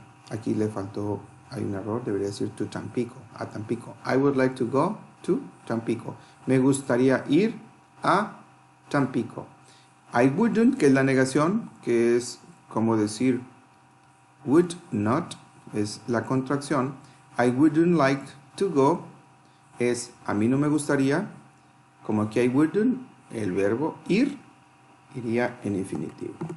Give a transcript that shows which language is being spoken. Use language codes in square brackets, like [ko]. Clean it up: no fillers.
[es] Aquí le faltó, hay un error, debería decir to Tampico, a Tampico. [en] I would like to go to Tampico. [es] Me gustaría ir a Tampico. [en] I wouldn't, [es] que es la negación, que es como decir would not, es la contracción. [en] I wouldn't like to go [es] es a mí no me gustaría, como aquí I wouldn't, el verbo ir iría en infinitivo.